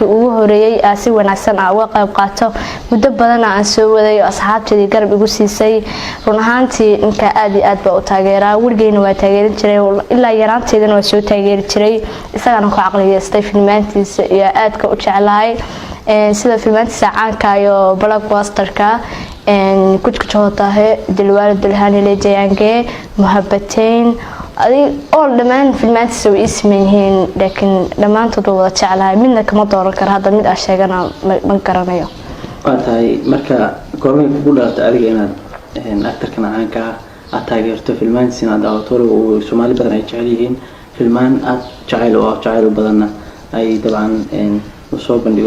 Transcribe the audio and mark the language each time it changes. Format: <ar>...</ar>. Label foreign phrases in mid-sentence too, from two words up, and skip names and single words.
<so>ugu horeeyay si wanaagsan uga qayb qaato muddo badan aan soo waday asxaabteedii garab igu siisay run ahaantii inka aad iyo aad baa u taageeraa weligeena waa taageerin jiray ilaa yaraanteedana waa soo taageeri jiray isagana ku aqliyeystay filmaantiisa iyo aadka u jeclahay sida filmaantiisa caanka iyo blockbuster-ka कुछ कुछ होता है दिलवाले दुल्हनिया ले जाएंगे मोहब्बतें अरे</so> <en>all demand</en> <so>filmaanti soo ismeeneen laakiin dhamaantood wada jecelahay midna kama dooran karo hadda mid aan sheegana ma garanayo waatahay marka goormay kugu dhalatay adiga inaad actorkan caanka aad taageerto filmaantiina aad daawato oo Soomaali badan ay jecel yihiin filmaan aad jecel badanna ay dabcan u soo bandhigo</so>